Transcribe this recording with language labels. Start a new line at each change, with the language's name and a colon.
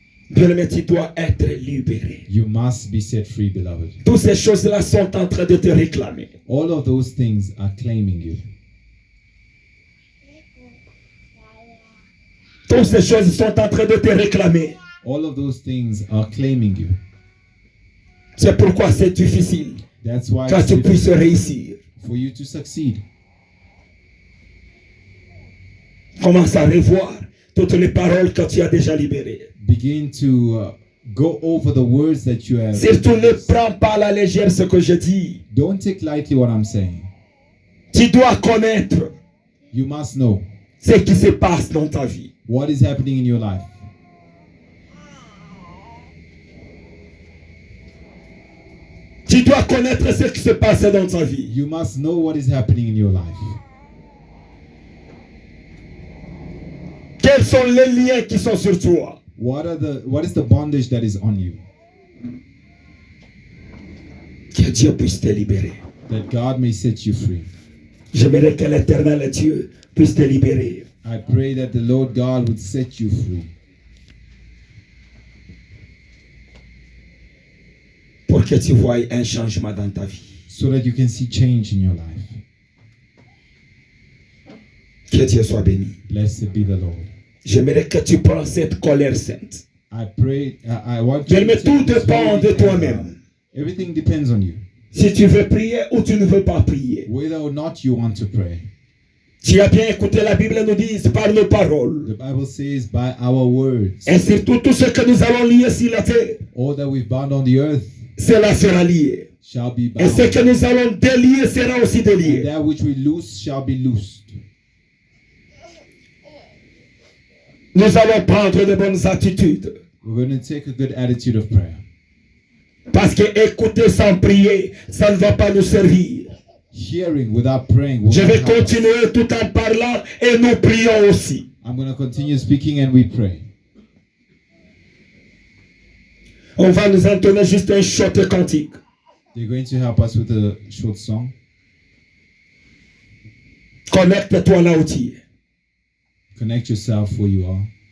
French: Bien-aimé, tu dois être libéré.
English: You must be set free, beloved.
French: Toutes ces choses-là sont en train de te réclamer.
English: All of those things are claiming you.
French: Toutes ces choses sont en train de te réclamer.
English: All of those things are claiming you.
French: C'est pourquoi c'est difficile
English: That's why
French: que
English: it's
French: tu puisses
English: difficult
French: réussir.
English: for you to succeed.
French: Commence à revoir toutes les paroles que tu as déjà libérées.
English: Begin to go over the words that you have.
French: Surtout ne prends pas à la légère ce que je dis.
English: Don't take lightly what I'm saying.
French: Tu dois connaître
English: You must know
French: ce qui se passe dans ta vie.
English: what is happening in your life.
French: Tu dois connaître ce qui se passe dans ta vie.
English: You must know what is happening in your life.
French: Quels sont les liens qui sont sur toi?
English: What is the bondage that is on you?
French: Que Dieu puisse te libérer.
English: That God may set you free.
French: J'aimerais que l'Éternel Dieu puisse te libérer.
English: I pray that the Lord God would set you free.
French: Pour que tu voies un changement dans ta vie.
English: So that you can see change in your life.
French: Que Dieu soit béni.
English: Blessed be the Lord.
French: J'aimerais que tu prends cette colère sainte.
English: I pray, I want you
French: Mais
English: to
French: tout
English: take this
French: dépend
English: holy
French: de
English: anger.
French: toi-même.
English: Everything depends on you.
French: Si tu veux prier ou tu ne veux pas prier.
English: Whether or not you want to pray.
French: Tu as bien écouté, la Bible nous dit par nos paroles.
English: The Bible says by our words.
French: Et surtout tout ce que nous allons lier sur la terre,
English: All that we've bound on the earth
French: cela sera lié.
English: shall be
French: Et ce
English: bound.
French: que nous allons délier sera aussi
English: And
French: délié.
English: that which we loose shall be loosed.
French: Nous allons prendre de bonnes attitudes.
English: We're going to take a good attitude of prayer.
French: Parce que écouter sans prier, ça ne va pas nous servir.
English: Hearing without praying will
French: Je
English: not
French: vais
English: help us.
French: continuer tout en parlant et nous prions aussi.
English: I'm going to continue speaking and we pray.
French: On va nous entonner juste un short cantique.
English: They're going to help us with a short song.
French: Connecte-toi là où tu es.
English: Connect yourself where you are.